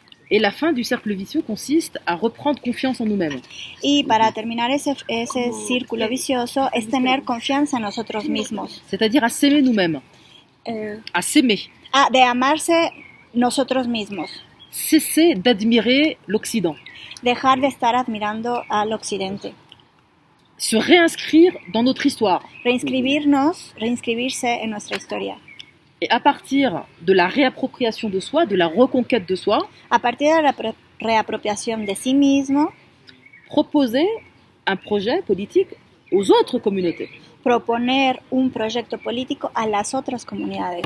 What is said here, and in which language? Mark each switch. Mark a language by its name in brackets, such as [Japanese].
[French] Et la fin du cercle vicieux consiste à reprendre confiance en nous-mêmes. [Spanish] Y para terminar ese círculo vicioso es tener confianza en nosotros mismos. [French] C'est-à-dire à s'aimer nous-mêmes. À s'aimer. [Spanish] De amarse nosotros mismos. [French] Cesser d'admirer l'Occident. [Spanish] Dejar de estar admirando al occidente. [French] Se réinscrire dans notre histoire. [Spanish] Reinscribirse en nuestra historia. [French] Et à partir de la réappropriation de soi, de la reconquête de soi, [Spanish] a partir de la réappropriation de sí mismo, [French] proposer un projet politique aux autres communautés. [Spanish] Proponer un proyecto político a las otras comunidades.